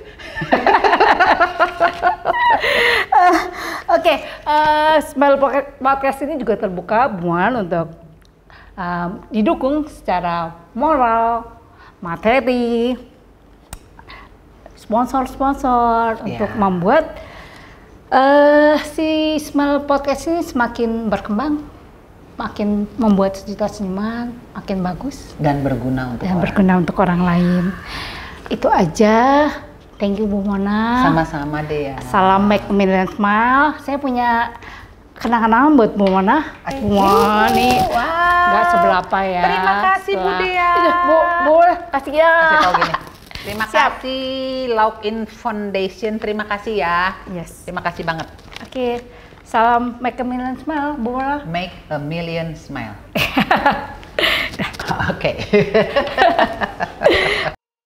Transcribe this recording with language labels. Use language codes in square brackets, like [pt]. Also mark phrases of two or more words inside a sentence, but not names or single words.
[id] Oke, Smile Podcast ini juga terbuka buat untuk didukung secara moral, materi, sponsor-sponsor untuk membuat si Smile Podcast ini semakin berkembang, makin membuat cerita senyuman, makin bagus dan berguna untuk orang lain. Itu aja. [en] Thank you Bu Mona. [id] Sama-sama deh ya. Salam Make a Million Smile. Saya punya kenang-kenangan buat Bu Mona. Wah, nih nggak seberapa ya. Terima kasih Bu Dea. Bu, kasih ya. Kasih tahu gini. Terima kasih Laugh-In Foundation. Terima kasih ya. Yes. Terima kasih banget. Oke. Salam Make a Million Smile, Bu Mona. Make a Million Smile. Oke.